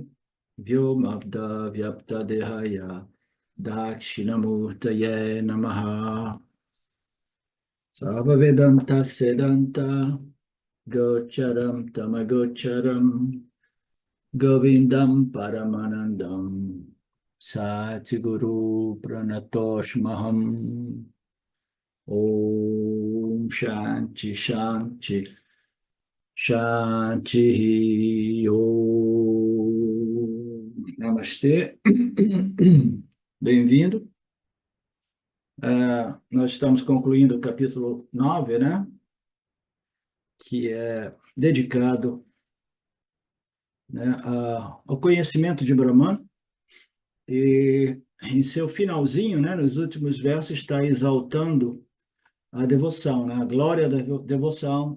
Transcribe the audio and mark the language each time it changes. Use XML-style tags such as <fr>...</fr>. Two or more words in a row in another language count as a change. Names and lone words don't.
<sa>Vyomabda Vyapta Dehaya Dakshinamurtaye Namaha Sarva Vedanta Sedanta Gocharam Tamagocharam Govindam Paramanandam Satiguru Pranatoshmaham Om Shanti Shanti Shanti Om Namastê.</sa> <pt>Bem-vindo. Nós estamos concluindo o capítulo 9, né? Que é dedicado, né, ao conhecimento de Brahman, e em seu finalzinho, né, nos últimos versos, está exaltando a devoção, né, a glória da devoção.</pt>